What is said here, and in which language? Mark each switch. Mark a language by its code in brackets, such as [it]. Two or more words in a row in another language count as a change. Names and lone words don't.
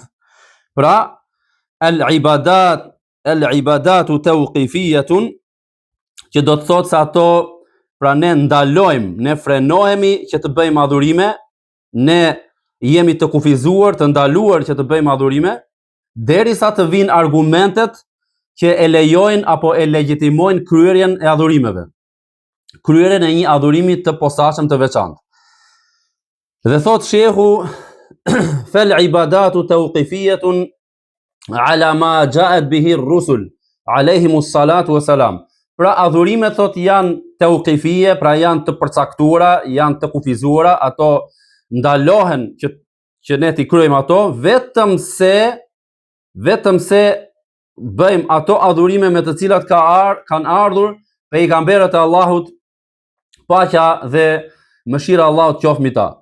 [sq] Pra, [ar] العبادة توقيفية, [sq] që do të thotë se ato, pra ne ndalojmë, ne frenohemi që të bëjmë adhurime, ne jemi të kufizuar, të ndaluar që të bëjmë adhurime, derisa të vinë argumentet që e lejojnë apo e legjitimojnë kryerjen e adhurimeve. Kryerjen e një adhurimi të posaçëm të veçantë. Dhe thot shehu, [ar] فالعبادة توقيفية على ما جاءت به الرسل عليهم الصلاة والسلام. [sq] Pra adhurimet thot janë tawqifie, pra janë të përcaktuara, janë të kufizuara, ato ndalohen që ne t'i kryejmë ato, vetëm se bëjmë ato adhurime me të cilat kanë ardhur pejgamberët e Allahut, paqja dhe mëshira e Allahut qoftë mbi ta.